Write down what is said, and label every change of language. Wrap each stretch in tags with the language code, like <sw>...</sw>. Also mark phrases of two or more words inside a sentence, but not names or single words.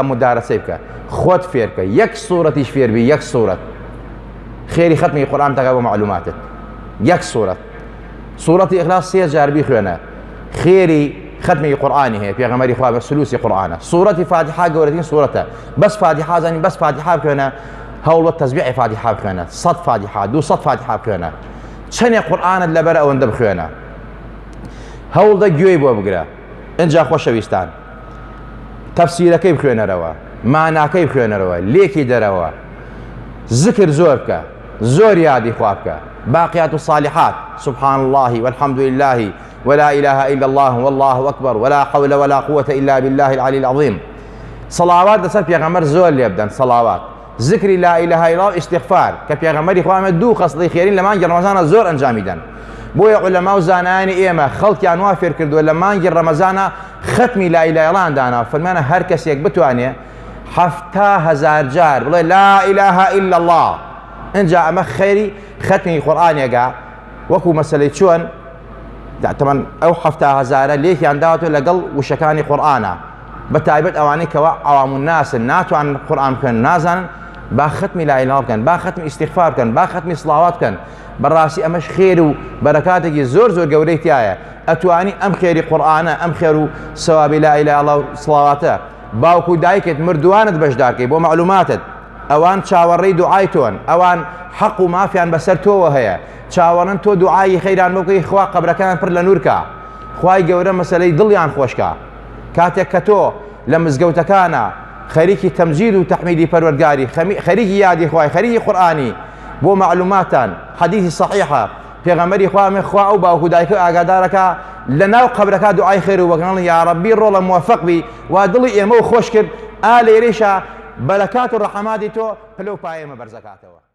<ckb>مدارەسەی بکە خۆت فێرکە یەک سوورەتیش فێربی یەک سوورەت خێری ختمی قورئان دەکات بۆ معلوماتت یەک سوورەتی ئیخلاص 3 جار بیخوێنە خێری ختمی قورئانی هەیە پێغەمبەری خوا بە سلوسی قورئانە سوورەتی فاتحە گەورەترین سوورەتە بەس فاتحە زانی بەس فاتحە بخوێنە هەوڵە تەسبیحی فاتحە بخوێنە 100 فاتحە 200 فاتحە بخوێنە چەندێک قورئانت لەبەر ئەوەندە بخوێنە هەوڵدە گوێی بۆ بگرە ئینجا خۆشەویستان تەفسیرەکەی بخوێنەرەوە ماناکەی بخوێنەرەوە لێکی دەرەوە ذکر زۆر بکە زۆر یادی خوا بکە</ckb> <ar>باقیات الصالحات سبحان الله والحمد لله ولا إله إلا الله والله أكبر ولا حول ولا قوة إلا بالله العلي العظيم</ar> <ckb>صلوات لەسەر پێغەمبەر زۆر لێ بدەن صلوات ذکری</ckb> <ar>لا إله إلا الله</ar> <ckb>استغفار کە پێغەمبەری خوا دوو خەسڵەی خێرین لە مانگی ڕەمەزانە زۆر ئەنجامیدەن بۆیە عولەما و زانایانی ئێمە خەڵکیان وا فێر کردووە لە مانگی ڕەمەزانە ختمی</ckb> <ar>لا إله إلا الله</ar> <ckb>دانا فەرمانە هەر کەسێک بتوانێ 7,000 جار بڵێ</ckb> <ar>لا إله إلا الله</ar> <ckb>ئینجا ئەمە خێری ختمی قورئانێکە وەکو مەسەلەی چۆن تەمەن ئەو 7,000 لێکیان داوەتەوە لەگەڵ وشەکانی قورئانە بە تایبەت ئەوانەی کەوا</ckb> <ar>عەوام الناسن</ar> <ckb>ناتوانن قورئان بخوێن نازانن با ختمی</ckb> <ar>لا إله</ar> <ckb>بکەن با ختمی استیغفار بکەن با ختمی سڵاوات بکەن بەڕاستی ئەمەش خێر و بەرەکاتێکی زۆر زۆر گەورەی تایە ئەتوانی ئەم خێری قورئانە ئەم خێر و سەوابی</ckb> <ar>لا إله إلا الله</ar> <ckb>سڵاواتە باوکو دایکت مردووانت بەشدارکەی بۆ معلوماتت ئەوان چاوەڕێی دوعای تۆن ئەوان حەق و مافیان بەسەر تۆوە هەیە چاوەڕن تۆ دوعای خەیران بکەی خوا قەبرەکان پڕ لە نورکە خوای گەورە مەسەلەی دڵیان خۆشکە کاتێک کە تۆ لە مزگەوتەکانە خەریکی تەمجید و تەحمیدی پەروەردگاری خەریکی یادی خوای خەریکی قورئانی بۆ معلوماتان حەدیثی صحیحە پێغەمبەری خوا خوا ئەو باوکو دایکە ئاگادارەکە لە ناو قەبرەکە دوعای خێر و بەکەڵن</ckb> <ar>یا ڕەبی</ar> <ckb>ڕۆڵە موفق بی وا دڵی ئێمە و خۆش کرد ئا لێرەیشە بەرەکات و ڕەحەماتی تۆ پلە و پای ئێمە بەرزەکاتەوە</ckb>